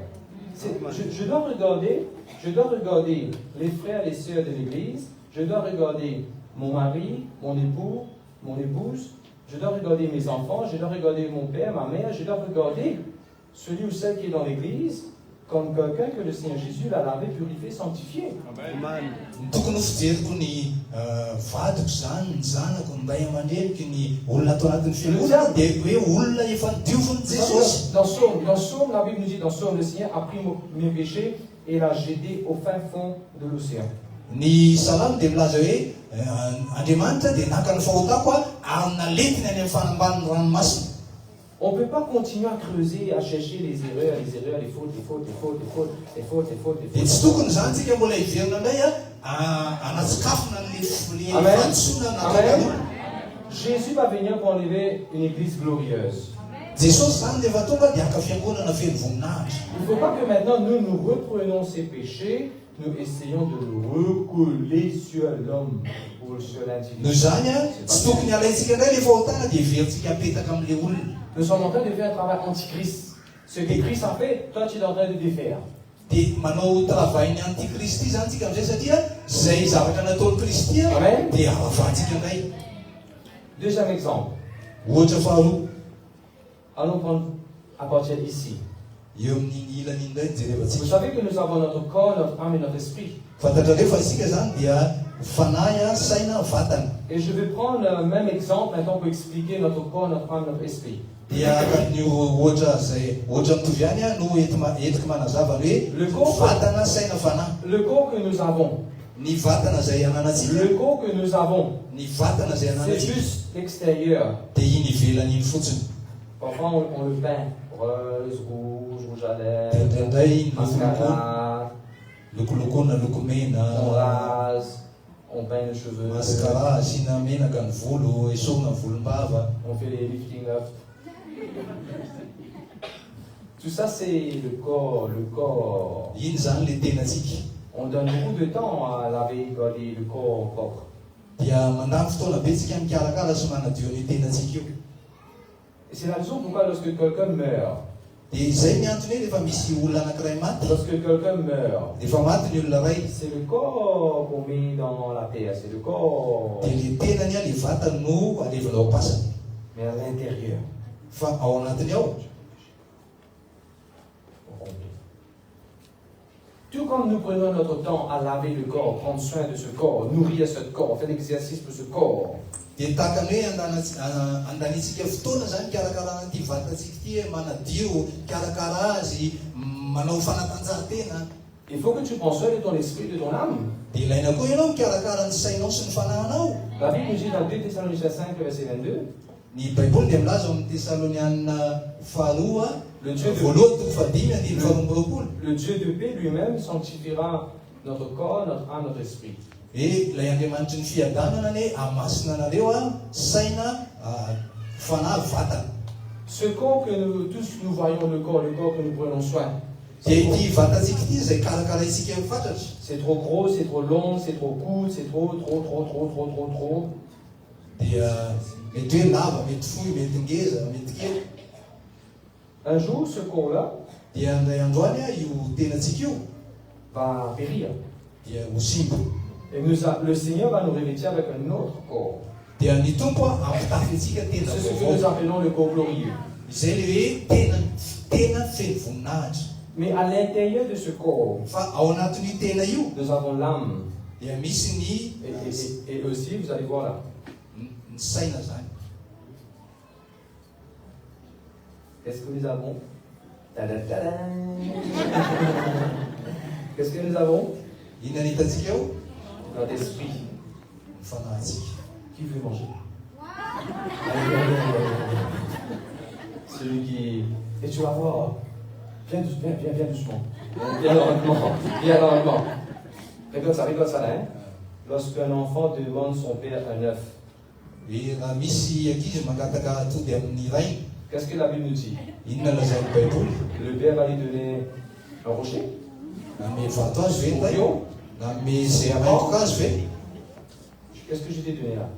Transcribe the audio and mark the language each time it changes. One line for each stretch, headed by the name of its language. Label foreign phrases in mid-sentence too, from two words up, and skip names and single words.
French: Je dois regarder les frères et les sœurs de l'église, je dois regarder mon mari, mon époux, mon épouse, Je dois regarder mes enfants, je dois regarder mon père, ma mère, je dois regarder celui ou celle qui est dans l'église comme quelqu'un que le Seigneur Jésus l'a lavé, purifié, sanctifié. Amen.
Malagasy: Tokony fijeriko ny vadiko zany ny zanako ny mbahy aman-dreniky ny olona atao anatin'ny fiangonana dia hoe olona efa nidiovin'i Jesosy.
French: Dans Psaume, la Bible nous dit dans Psaume, le Seigneur a pris mes péchés et l'a jeté au fin fond de l'océan.
Malagasy: Ny salamo dia milaza hoe Andriamanitra dia naka ny fahotako ary naletiny any amin'ny fanambanin'ny ranomasina.
French: On ne peut pas continuer à creuser, à chercher les erreurs, les fautes.
Malagasy: Dia tsy tokony zany tsika mbola hiverina indray anatsikafona ny fandrosoana natao.
French: Jésus va venir pour enlever une église glorieuse.
Malagasy: Jesosy zany dia efa tonga dia haka fiangonana feno voninahitra.
French: Il ne faut pas que maintenant nous reprenons ces péchés, nous essayons de nous recoller sur l'homme ou sur l'individu.
Malagasy: Noho zany tsy tokony alaitsika indray le fahotana dia heverintsika apetaka amin'ilay olona.
French: Nous sommes en train de faire un travail antichrist. Ce que Christ a fait, toi tu es en train de défaire.
Malagasy: Dia manao travail-ny antikristy ity zany tsika amin'izay satria zay zavatra nataon'ny Kristy dia avavantsika indray.
French: Deuxième exemple.
Malagasy: Ohatra faharoa.
French: Allons prendre à partir d'ici.
Malagasy: Eo amin'ny ilany indray jerevantsika.
French: Vous savez que nous avons notre corps, notre âme et notre esprit.
Malagasy: Fantatrareo fa isika zany dia fanahy, saina, vatana.
French: Et je vais prendre le même exemple maintenant pour expliquer notre corps, notre âme, notre esprit.
Malagasy: Dia ny ohatra zay ohatra mitovy ihany no entiko manazava hoe vatana, saina, fanahy.
French: Le corps que nous avons.
Malagasy: Ny vatana zay ananatsika.
French: Le corps que nous avons.
Malagasy: Ny vatana zay ananatsika.
French: C'est juste l'extérieur.
Malagasy: Dia iny ivelany iny fotsiny.
French: Parfois on le peint rose, rouge à lèvres, mascara,
Malagasy: lokolokona, lokomena,
French: on rase, on peint les cheveux, mascara,
Malagasy: asina menaka ny volo, esorina ny volombava.
French: On fait les
English: lifting up.
French: Tout ça c'est le corps.
Malagasy: Iny zany le tenatsika.
French: On donne beaucoup de temps à laver le corps propre.
Malagasy: Dia mandamy fotoana betsika mikarakara sy manadio ny tenatsika io.
French: Et c'est la raison pourquoi lorsque quelqu'un meurt,
Malagasy: dia zay ny antony rehefa misy olona anankiray maty,
French: lorsque quelqu'un meurt,
Malagasy: rehefa maty ny olona ray,
French: c'est le corps qu'on met dans la terre, c'est le corps.
Malagasy: dia le tenany le vatany no alevina ao pasany.
French: Mais à l'intérieur.
Malagasy: Fa ao anatiny ao.
French: Tout comme nous prenons notre temps à laver le corps, prendre soin de ce corps, nourrir ce corps, faire l'exercice pour ce corps.
Malagasy: Dia tahaka ny hoe andanitsika fotoana zany karakarana ity vatantsika ity manadio, karakara azy, manao fanatanjahantena.
French: Il faut que tu prends soin de ton esprit, de ton âme.
Malagasy: Dia ilaina koa ianao mikarakara ny sainao sy ny fanahinao.
French: La Bible nous dit dans 2 Thessaloniciens 5, verset 22.
Malagasy: Ny Baiboly dia milaza ao amin'ny Tesalonianina faharoa,
French: le Dieu de paix lui-même sanctifiera notre corps, notre âme, notre esprit.
Malagasy: Et ilay Andriamanitra ny fiadanana ny hamasina anareo saina, fanahy, vatana.
French: Ce corps que nous tous nous voyons, le corps que nous prenons soin.
Malagasy: Dia ity vatantsika ity zay karakaraitsika fantatry.
French: C'est trop gros, c'est trop long, c'est trop court, c'est trop.
Malagasy: Dia mety hoe lava, mety fohy, mety ngeza, mety kely.
French: Un jour, ce corps-là
Malagasy: dia andray androany io tenatsika io
French: va périr.
Malagasy: Dia ho simba.
French: Et le Seigneur va nous revêtir avec un autre corps.
Malagasy: Dia ny tompo ampitafy antsika tena.
French: C'est ce que nous appelons le corps glorieux.
Malagasy: Izay le hoe tena feno voninahitra.
French: Mais à l'intérieur de ce corps,
Malagasy: fa ao anatin'io tena io,
French: nous avons l'âme.
Malagasy: Dia misy ny
French: et aussi vous allez voir là.
Malagasy: Ny saina zany.
French: Qu'est-ce que nous avons? Qu'est-ce que nous avons?
Malagasy: Inona hitantsika eo?
French: Notre esprit.
Malagasy: Ny fanahintsika.
French: Qui veut manger? Celui qui... Et tu vas voir. Viens doucement. Viens normalement. Regarde ça là, hein? Lorsqu'un enfant demande son père un œuf.
Malagasy: Raha misy ankizy mangataka atody amin'ny ray.
French: Qu'est-ce que la Bible nous dit?
Malagasy: Inona lazain'ny Baiboly?
French: Le père va lui donner un rocher.
Malagasy: Ame vato azy ve tay? Ame zay amaintoka azy ve?
French: Qu'est-ce que je t'ai donné là?